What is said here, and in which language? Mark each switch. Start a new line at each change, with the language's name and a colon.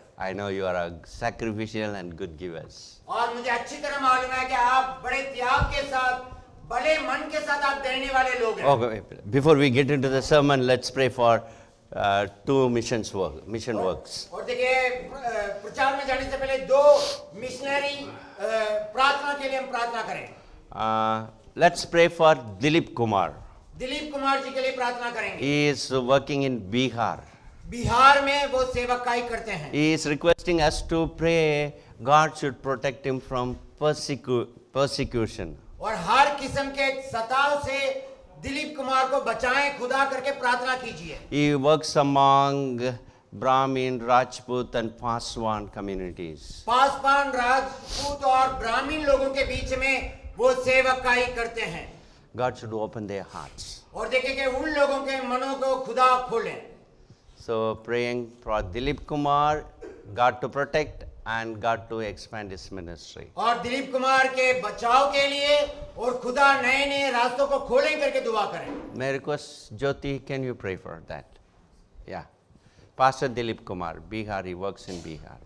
English: I know you are a sacrificial and good givers.
Hindi: और मुझे अच्छी तरह मालूम है कि आप बड़े त्याग के साथ, बड़े मन के साथ आप देने वाले लोग हैं।
English: Okay, before we get into the sermon, let's pray for two mission works.
Hindi: और देखिए प्रचार में जाने से पहले दो मिशनरी प्रार्थना के लिए हम प्रार्थना करें।
English: Let's pray for Dilip Kumar.
Hindi: Dilip Kumar ji के लिए प्रार्थना करेंगे।
English: He is working in Bihar.
Hindi: Bihar में वो सेवकाई करते हैं।
English: He is requesting us to pray God should protect him from persecution.
Hindi: और हर किस्म के सताव से दिलीप कुमार को बचाएं, खुदा करके प्रार्थना कीजिए।
English: He works among Brahmin, Rajput and Paswan communities.
Hindi: Paswan, Rajput और ब्राह्मण लोगों के बीच में वो सेवकाई करते हैं।
English: God should open their hearts.
Hindi: और देखिए कि उन लोगों के मनों को खुदा खोलें।
English: So praying for Dilip Kumar, God to protect and God to expand his ministry.
Hindi: और दिलीप कुमार के बचाव के लिए और खुदा नए नए रास्तों को खोलें करके दुआ करें।
English: May I request Jyoti, can you pray for that? Yeah. Pastor Dilip Kumar, Bihar, he works in Bihar.